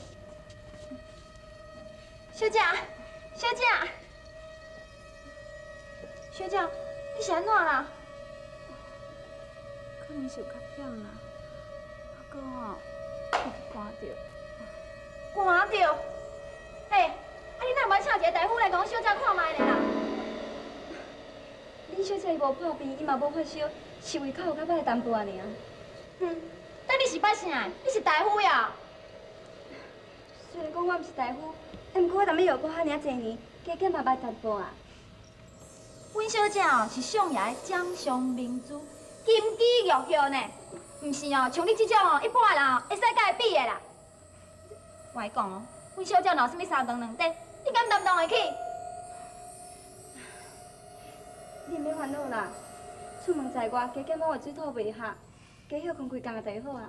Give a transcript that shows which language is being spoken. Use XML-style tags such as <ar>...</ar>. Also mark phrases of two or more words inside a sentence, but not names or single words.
<nan>小姐，小姐，小姐，你是安怎啦？可能是有较忝啦，啊哥哦，寒着，寒着。嘿，啊你哪无请一个大夫来讲小姐看卖咧啦？恁小姐伊无破病，伊嘛无发烧，是胃口有较歹淡薄仔尔。但你是摆啥？你是大夫呀？虽然讲我毋是大夫，毋过我踮咧药铺遐尔侪年，加减嘛捌淡薄啊。阮小姐哦是上爷的掌上明珠，金枝玉叶呢，毋是哦像你这种哦一般人哦会使甲伊比的啦。我跟你讲哦，阮小姐若有啥物三长两短，你敢担当会起？你毋免烦恼啦，出门在外，加减我的水土袂合，加休困开工就好啊。</nan>